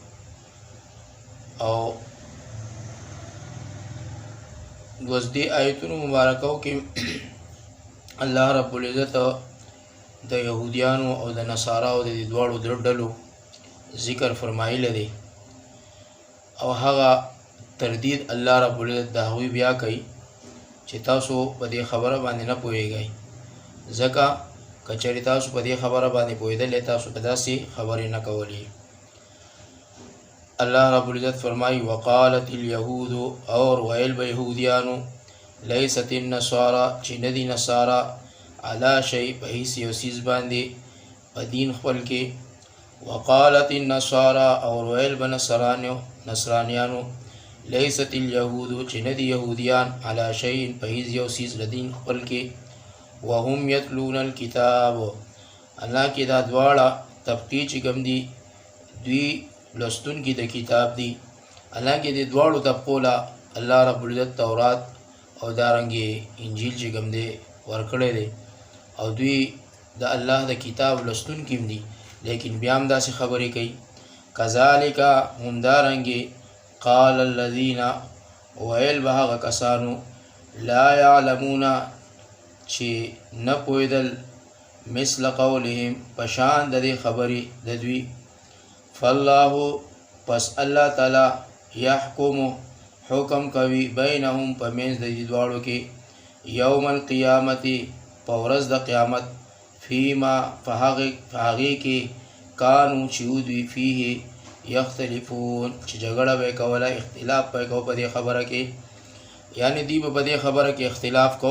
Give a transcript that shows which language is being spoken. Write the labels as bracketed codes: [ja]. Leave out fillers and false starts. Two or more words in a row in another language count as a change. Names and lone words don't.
[ps] او اوس دې آیتونو مبارکو کې [ar] الله رب العزت [ps] د یهودیانو او د نصاراو د دې دواړو ډلو ذکر فرمایلی دی او هغه تردید [ar] الله رب العزت [ps] د هغوی بیا کوي چې تاسو په دې خبره باندې نه پوهیږئ، ځکه که چېرې تاسو په دې خبره باندې پوهېدلی تاسو په داسې خبرې نه کولې. [ar] الله رب العزت [ps] فرمایي [ar] وقالت اليهود، [ps] اور ویل به یهودیانو، [ar] لیست النصارى [ps] چې نه دي نصارا [ar] علی شی [ps] په هیڅ یو څیز باندې په دین خپل کې. [ar] وقالت النصارى، [ps] اور ویل به نصرانیانو، [ar] لیست الیهود [ps] چې نه دي یهودیان [ar] علی شیء [ps] په هیڅ یو څیز له دین خپل کې. [ar] وهم یتلون الکتاب، [ps] الله کې دا دواړه طبقې چې کوم دي دوی لوستونکي د کتاب دي. الله کې د دواړو طبقو له [ar] الله رب العزت [ps] تورات او دارنګې انجیل چې کوم دی ورکړی دی او دوی د الله د کتاب لوستونکي هم دي، لیکن بیا هم داسې خبرې کوي. کذالک همدارنګې [ar] قال الذين، [ps] ویل به هغه کسانو، [ar] لا يعلمون [ps] چې نه پوهېدل، [ar] مثل قولهم [ps] پشان د دې خبرې د دوی. فالله، پس الله تعالی، یحکم حکم کوي، بینهم په منځ د دې دواړو کې، [ar] یوم القیامت [ps] په ورځ د قیامت، فیما په هغې کې کانو چې دوی [ar] فیه یختلفون [ps] چې جګړه به یې کوله، اختلاف به یې کو په دې خبره کې، یعنی دوی به په دې خبره کې اختلاف کو.